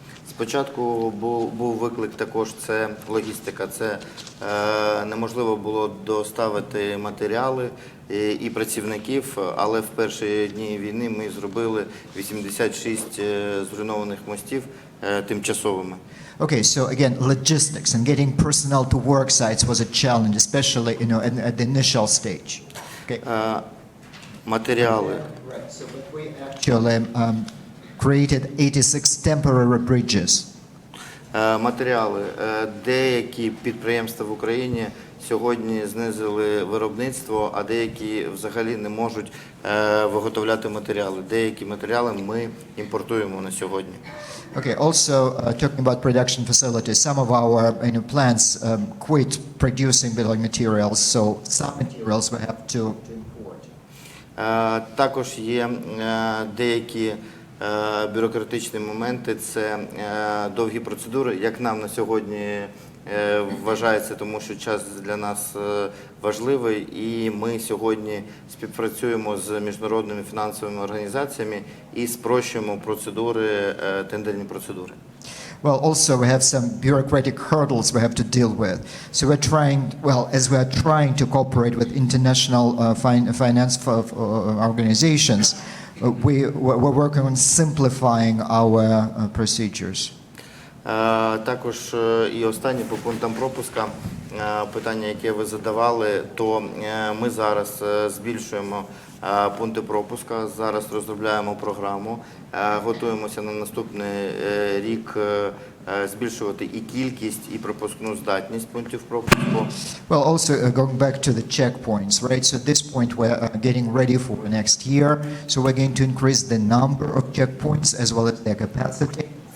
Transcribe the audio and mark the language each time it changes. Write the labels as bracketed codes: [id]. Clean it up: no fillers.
[uk] Спочатку був виклик також, це логістика. Це неможливо було доставити матеріали і працівників, але в перші дні війни ми зробили 86 зруйнованих мостів тимчасовими. [en] Okay, so again, logistics and getting personnel to work sites was a challenge, especially at the initial stage. Okay. [uk] Матеріали. [en] Right. So but we actually created 86 temporary bridges. [uk] Матеріали. Деякі підприємства в Україні сьогодні знизили виробництво, а деякі взагалі не можуть виготовляти матеріали. Деякі матеріали ми імпортуємо на сьогодні. [en] Okay, also talking about production facilities, some of our plants quit producing building materials, so some materials we have to import. [uk] Також є деякі бюрократичні моменти, це довгі процедури, як нам на сьогодні вважається, тому що час для нас важливий, і ми сьогодні співпрацюємо з міжнародними фінансовими організаціями і спрощуємо процедури, тендерні процедури. [en] Well, also we have some bureaucratic hurdles we have to deal with. So we're trying to cooperate with international finance organizations, we're working on simplifying our procedures. [uk] Також і останнє по пунктам пропуска, питання, яке ви задавали, то ми зараз збільшуємо пункти пропуска, зараз розробляємо програму, готуємося на наступний рік збільшувати і кількість, і пропускну здатність пунктів пропуску. [en] Well, also going back to the checkpoints, right? So at this point we're getting ready for next year, so we're going to increase the number of checkpoints as well as their capacity.